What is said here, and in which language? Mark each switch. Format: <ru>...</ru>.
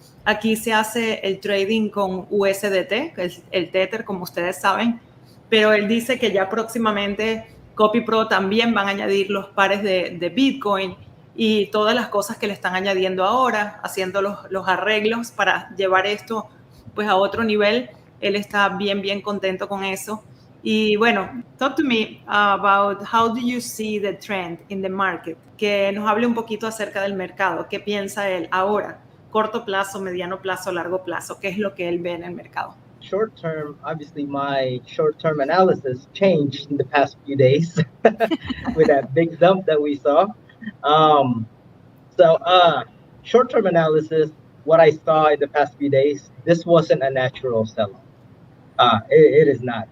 <es>Aquí se hace el trading con USDT, que es el Tether, como ustedes saben, pero él dice que ya próximamente CopyPro también van a añadir los pares de Bitcoin y todas las cosas que le están añadiendo ahora, haciendo los arreglos para llevar esto pues a otro nivel. Él está bien contento con eso. Y bueno,</es> <en>talk to me about how do you see the trend in the market.</en> <es>Que nos hable un poquito acerca del mercado. ¿Qué piensa él ahora? Corto plazo, mediano plazo, largo plazo. ¿Qué es lo que él ve en el mercado?</es> <en>Short term, obviously my short term analysis changed in the past few days with that big dump that we saw. So short term analysis, what I saw in the past few days, this wasn't a natural sell-off. It is not.</en>